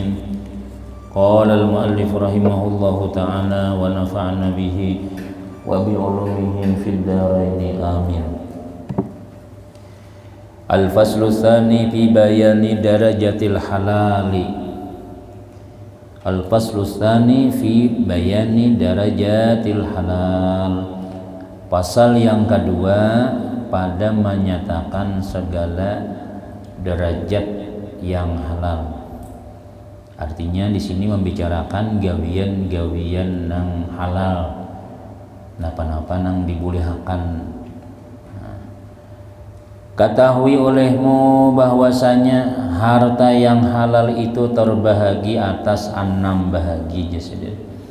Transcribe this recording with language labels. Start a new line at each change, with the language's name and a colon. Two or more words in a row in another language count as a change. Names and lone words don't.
Arabic: قال المؤلف رحمه الله تعالى ونفعنا به وبعلومهم في الدارين آمين. الفصل الثاني في بيان درجة الحلال. الفصل الثاني في بيان درجة الحلال.
Malay: Pasal yang kedua pada menyatakan segala derajat yang halal.
Banjar: Artinya di sini membicarakan gawian-gawian nang halal. Napa-napa nang dibolehkan.
Malay: Ketahui olehmu bahwasanya harta yang halal itu terbahagi atas 6 bahagi jasadin.